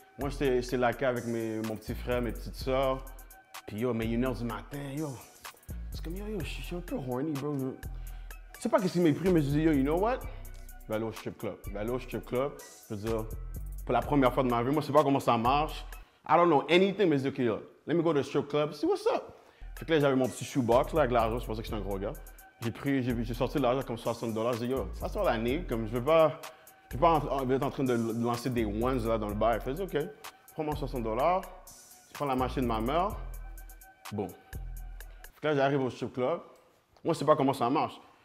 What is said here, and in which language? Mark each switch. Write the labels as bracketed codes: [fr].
[fr] Moi, j'étais là avec mon petit frère, mes petites soeurs. Puis, yo, mais 1h du matin, yo. C'est comme, yo, je suis un peu horny, bro. Je sais pas qu'est-ce qui m'a pris, mais je dis, yo, [en] you know what? [fr] Je vais aller au strip club. Je veux dire, pour la première fois de ma vie, moi, je sais pas comment ça marche. [en] I don't know anything, [fr] mais je dis, [en] OK, yo, let me go to the strip club, see what's up. [fr] Fait que là, j'avais mon petit shoebox, là, avec l'argent, je pensais que j'étais un gros gars. J'ai sorti de l'argent comme 60 $. Je dis, yo, ça sort l'année, comme je vais pas être en train de lancer des ones, là, dans le bar. Je dis, OK, prends mon 60 $, je prends la machine de ma mère. Bon. Fait que là, j'arrive au strip club. Moi, je sais pas comment ça marche.